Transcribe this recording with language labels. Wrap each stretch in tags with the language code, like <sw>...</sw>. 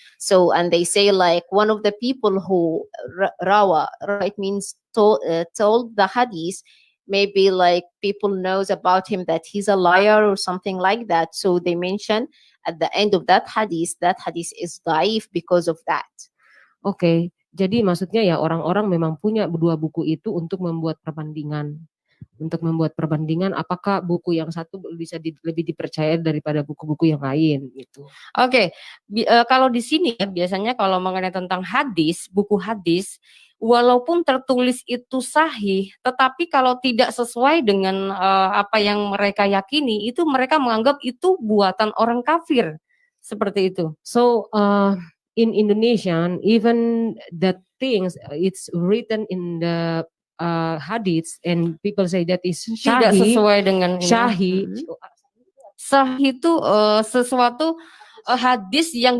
<en>So, and they say like one of the people who rawa, right, means told the hadith, maybe like people knows about him that he's a liar or something like that. So they mention at the end of that hadith is daif because of that.</en> <id>Oke, jadi maksudnya ya orang-orang memang punya dua buku itu untuk membuat perbandingan. Untuk membuat perbandingan apakah buku yang satu bisa lebih dipercaya daripada buku-buku yang lain gitu. Oke. Kalau di sini ya biasanya kalau mengenai tentang hadis, buku hadis, walaupun tertulis itu sahih, tetapi kalau tidak sesuai dengan apa yang mereka yakini, itu mereka menganggap itu buatan orang kafir. Seperti itu.</id> <en>So in Indonesian, even the things it's written in the hadits and people say that is</en> <id>tidak sesuai dengan Sahih. Sahih itu sesuatu hadis yang</id>